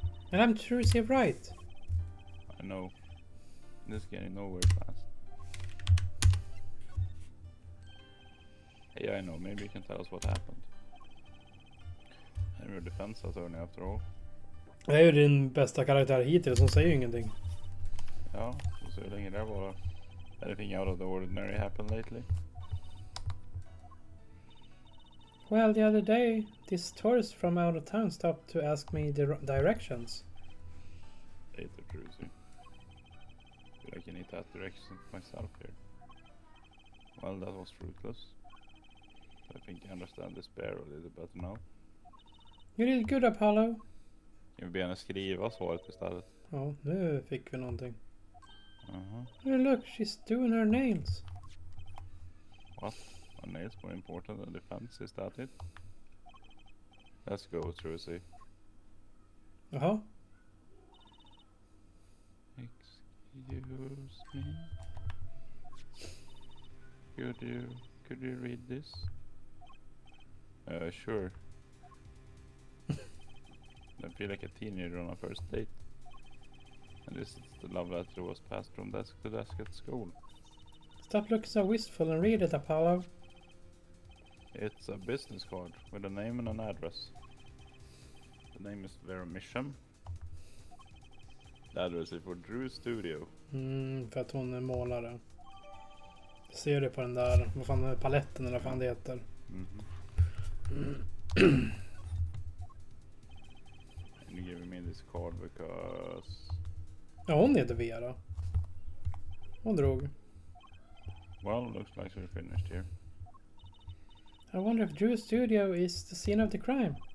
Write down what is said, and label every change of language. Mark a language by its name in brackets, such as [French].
[English] And I'm Trucy right. I know. This getting nowhere fast. Hey, I know. Maybe you can tell us what happened. I'm your defense attorney after all. [Swedish] Det är ju din bästa karaktär hittills, som säger ju ingenting. Ja, så länge det var. [English] Anything out of the ordinary happened lately? Well, the other day, this tourist from out of town stopped to ask me the directions. Later, Trucy. Feel like I need to ask directions myself here. Well, that was fruitless. I think I understand despair a little better now. You did good, Apollo. [Swedish] Jag vill gärna skriva svaret istället. Ja, nu fick vi någonting. Uh-huh. [English] Oh, look, she's doing her nails. What? Are nails more important than defense? Is that it? Let's go, Trucy. [Swedish] Jaha. [English] Excuse me. Could you read this? Sure. I feel like a teenager on a first date. And this is the love letter that was passed from desk to desk at school. Stop looking so wistful and read it, Apollo. It's a business card with a name and an address. The name is Vera Misham. The address is for Drew Studio. [Swedish] För att hon är målare. Ser du på den där, vad fan är paletten eller vad fan det heter? [English] And you gave me this card because... [Swedish] Ja, hon heter Vera. Hon drog. [English] Well, looks like we're finished here. I wonder if Drew's studio is the scene of the crime.